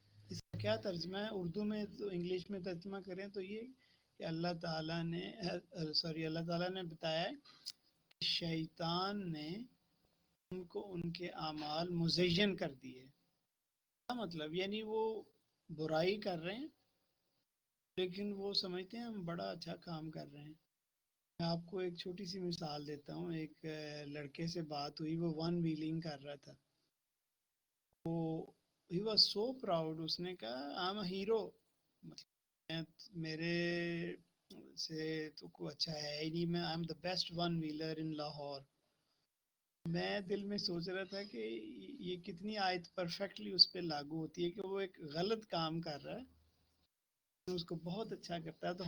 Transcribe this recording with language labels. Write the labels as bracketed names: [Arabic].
[Urdu] اس کا کیا ترجمہ ہے اردو میں؟ تو انگلش میں ترجمہ کریں تو یہ کہ اللہ تعالیٰ نے بتایا کہ شیطان نے ان کو ان کے اعمال مزین کر دیے. کیا مطلب؟ یعنی وہ برائی کر رہے ہیں لیکن وہ سمجھتے ہیں ہم بڑا اچھا کام کر رہے ہیں. میں آپ کو ایک چھوٹی سی مثال دیتا ہوں. ایک لڑکے سے بات ہوئی, وہ ون ویلنگ کر رہا تھا. [English] وہ he was so proud. [Urdu] اس نے کہا [English] I'm a hero, [Urdu] مطلب میرے سے تو کوئی اچھا ہے ہی نہیں, میں [English] I'm the best one wheeler in [Urdu] Lahore. میں دل میں سوچ رہا تھا کہ یہ کتنی آیت پرفیکٹلی اس پہ لاگو ہوتی ہے کہ وہ ایک غلط کام کر رہا ہے, اس کو بہت اچھا کرتا ہے.